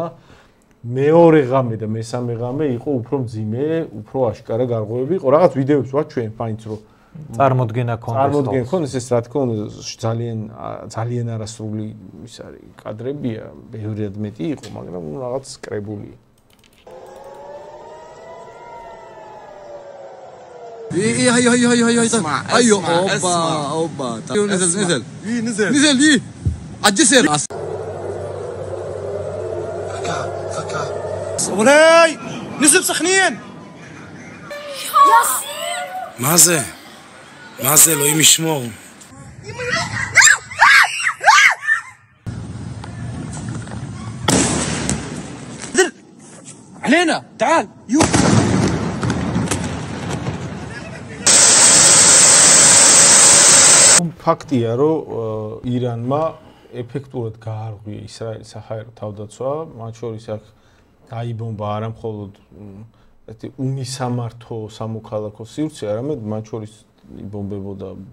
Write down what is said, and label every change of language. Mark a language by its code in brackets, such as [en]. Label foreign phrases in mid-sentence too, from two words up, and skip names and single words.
[ka] მეორე ღამე და მესამე ღამე იყო უფრო მძიმე, უფრო აშკარა გარღვევები იყო. რაღაც ვიდეოებს ვაჩვენ მაინც რომ წარმოდგენა ქონდეს ეს რა თქმა უნდა ძალიან არასრული ის არის კადრებია, ბევრად მეტი იყო, მაგრამ რაღაც კრებული. [ar] ايوه اوبا نزل عجسر صبري نزل سخنين ياسين ما زال [he] אלוהים ישמור [ar] علينا تعال [ka] ფაქტია, რომ ირანმა ეფექტურად გაარღვია ისრაელის საჰაერო თავდაცვა, მათ შორის აქ დაიბომბა არა მხოლოდ ესეთი უმისამართო სამოქალაქო სივრცე, არამედ მათ შორის იბომბებოდა